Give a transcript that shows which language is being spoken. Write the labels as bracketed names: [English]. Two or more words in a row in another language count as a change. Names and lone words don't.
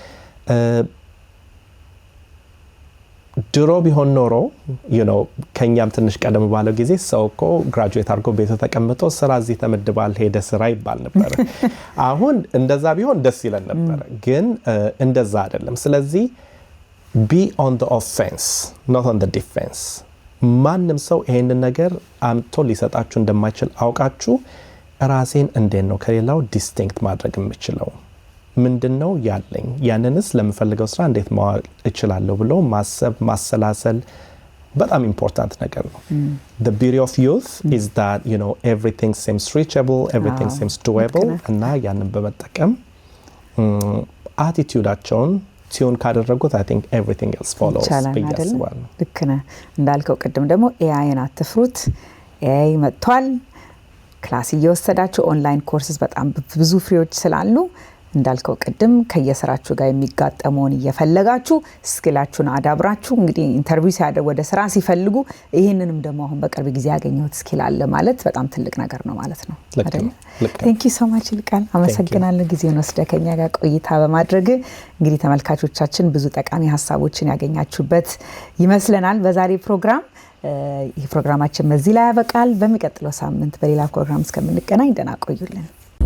[Amharic] ድሮ ቢሆን ኖሮ ከኛም ትንሽ ቀደም ባለው ጊዜ ሰው እኮ ግራጁዌት አድርጎ ቤቱ ተቀምጦ ስራ እዚህ ተመድባል ሄደ ስራ ይባል ነበር። አሁን እንደዛ ቢሆን ደስ ይለን ነበር፣ ግን እንደዛ አይደለም። ስለዚህ [English] be on the offense not on the defense። [Amharic] ማንም ሰው ይሄንን ነገር አምጥቶ ሊሰጣችሁ እንደማይችል አውቃችሁ ራሴን እንዴት ነው ከሌላው ዲስቲንክት ማድረግ የምችለው? ምንድነው ያለኝ? ያንንስ ለምፈልገው ስራ እንዴት ማዋል እችላለሁ ብሎ ማሰብ ማሰላሰል በጣም ኢምፖርታንት ነገር ነው። [English] The beauty of youth is that everything seems reachable, everything seems doable [Amharic] እና ያንን በመጠቀም አቲቲዩዳቸውን ቲዩን ካደረጉት [English] I think everything else follows [Amharic] ብያስባለሁ። ልክ ነህ። እንዳልከው ቅድም ደግሞ ኤአይን አትፍሩት። ኤአይ መጥቷል። ክላስ እየወሰዳችሁ [English] online courses [Amharic] በጣም ብዙ ፍሪዎች ስላሉ እንዳልከው ቅድም ከየስራችሁ ጋር የሚጋጠመውን እየፈለጋችሁ ስኪላችሁን አዳብራችሁ እንግዲህ ኢንተርቪው ሲያደርጉ ወደ ስራ ሲፈልጉ ይሄንንም ደግሞ አሁን በቅርብ ጊዜ ያገኘሁት ስኪል አለ ማለት በጣም ትልቅ ነገር ነው ማለት ነው አይደል? [English] Thank you so much [Amharic] ይልቃል። አመሰግናለሁ ጊዜውን ወስደህ ከኛ ጋር ቆይታ በማድረግ። እንግዲህ ተመልካቾቻችን ብዙ ጠቃሚ ሀሳቦችን ያገኛችሁበት ይመስለናል በዛሬ ፕሮግራም። ይህ ፕሮግራማችን በዚህ ላይ ያበቃል። በሚቀጥለው ሳምንት በሌላ ፕሮግራም እስከምንገናኝ ደህና ቆዩልን።